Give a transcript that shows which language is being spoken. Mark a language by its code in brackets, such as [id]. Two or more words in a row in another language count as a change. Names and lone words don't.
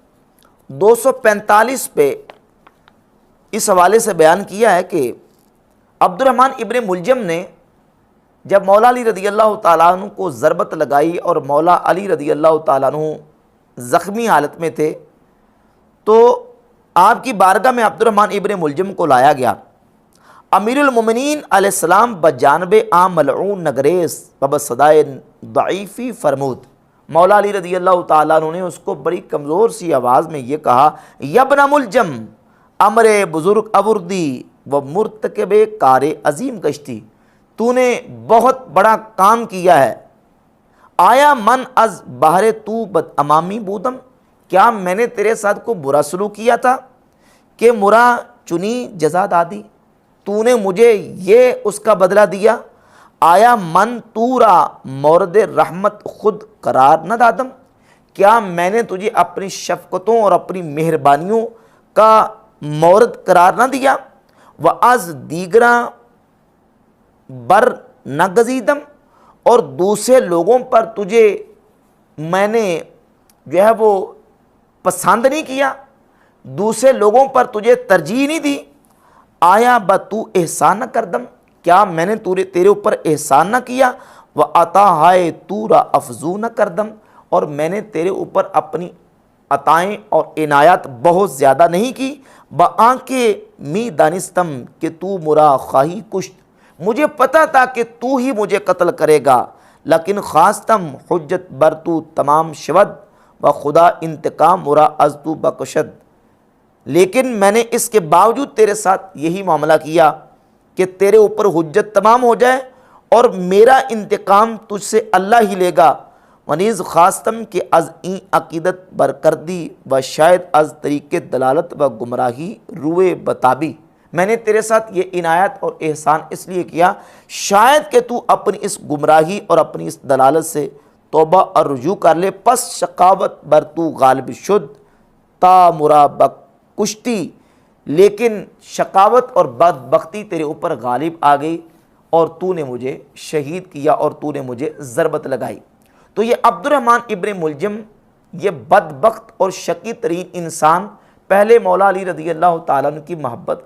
[ur] 245 پہ اس حوالے سے بیان کیا ہے کہ عبد الرحمن ابن ملجم نے جب مولا علی رضی اللہ تعالیٰ عنہ کو ضربت لگائی اور مولا علی رضی اللہ تعالیٰ عنہ زخمی حالت میں تھے، تو آپ کی بارگاہ میں عبد الرحمن ابن ملجم کو لایا گیا۔ [fa] امیر المومنین علیہ السلام بجانب عام ملعون نگریز بصدائے ضعیفی فرمود، [ur] مولا علی رضی اللہ تعالیٰ عنہ نے اس کو بڑی کمزور سی آواز میں یہ کہا، [fa] یبن ملجم امر بزرگ اوردی و مرتکب کار عظیم گشتی، [ur] تو نے بہت بڑا کام کیا ہے، [fa] آیا من از بہر تو بد امامی بودم، [ur] کیا میں نے تیرے ساتھ کو برا سلوک کیا تھا کہ [fa] مرا چنی جزا دادی، [ur] تو نے مجھے یہ اس کا بدلہ دیا، [fa] آیا من تورا مورد رحمت خود قرار نہ دادم، [ur] کیا میں نے تجھے اپنی شفقتوں اور اپنی مہربانیوں کا مورد قرار نہ دیا، [fa] وَأَز دیگراں بر نہ گزیدم، [ur] اور دوسرے لوگوں پر تجھے میں نے جو ہے وہ پسند نہیں کیا، دوسرے لوگوں پر تجھے ترجیح نہیں دی، [fa] آیا تو احسان نہ کردم، [ur] کیا میں نے تیرے اوپر احسان نہ کیا، [fa] وَعَطَاہَائے تُورَ افزو نہ کردم، [ur] اور میں نے تیرے اوپر اپنی عطائیں اور عنایات بہت زیادہ نہیں کی، [fa] بآنکہ می دانستم کہ تو مرا خواہی کشت، [ur] مجھے پتہ تھا کہ تو ہی مجھے قتل کرے گا، [fa] لیکن خواستم حجت بر تو تمام شود و خدا انتقام مرا از تو بکشد، [ur] لیکن میں نے اس کے باوجود تیرے ساتھ یہی معاملہ کیا کہ تیرے اوپر حجت تمام ہو جائے اور میرا انتقام تجھ سے اللہ ہی لے گا، [fa] ونیز خواستم کہ از این عقیدت برکردی و شاید از طریق دلالت و گمراہی روئے بتابی، [ur] میں نے تیرے ساتھ یہ عنایت اور احسان اس لیے کیا شاید کہ تو اپنی اس گمراہی اور اپنی اس دلالت سے توبہ اور رجوع کر لے، [fa] پس شقاوت بر تو غالب شد تا مرا کشتی، [ur] لیکن شقاوت اور بدبختی تیرے اوپر غالب آ گئی اور تو نے مجھے شہید کیا اور تو نے مجھے ضربت لگائی۔ تو یہ عبد الرحمن ابن ملجم، یہ بدبخت اور شقی ترین انسان، پہلے مولا علی رضی اللہ تعالیٰ عنہ کی محبت